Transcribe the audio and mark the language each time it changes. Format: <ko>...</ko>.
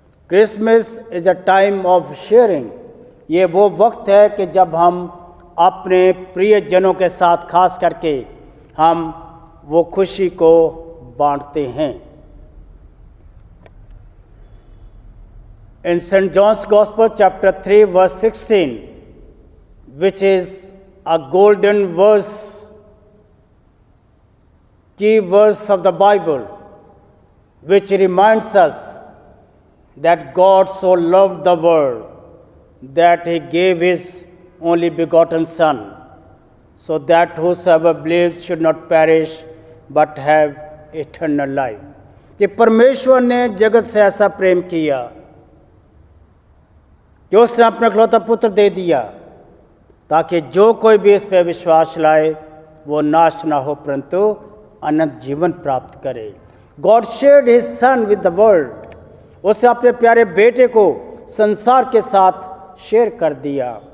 <en>Christmas is a time of sharing.</en> <hi>ये वो वक्त है कि जब हम अपने प्रियजनों के साथ खास करके हम वो खुशी को बांटते हैं।</hi> <en>In St. John's Gospel, chapter 3, verse 16, which is a golden verse, key verse of the Bible, which reminds us that God so loved the world that He gave His only begotten Son, so that whosoever believes should not perish but have eternal life.</en> <hi>कि परमेश्वर ने जगत से ऐसा प्रेम किया कि उसने अपना इकलौता पुत्र दे दिया, ताकि जो कोई भी इस पर विश्वास लाए वो नाश ना हो परंतु अनंत जीवन प्राप्त करे।</hi> <en>God shared his son with the world.</en> <hi>उसने अपने प्यारे बेटे को संसार के साथ शेयर कर दिया।</hi>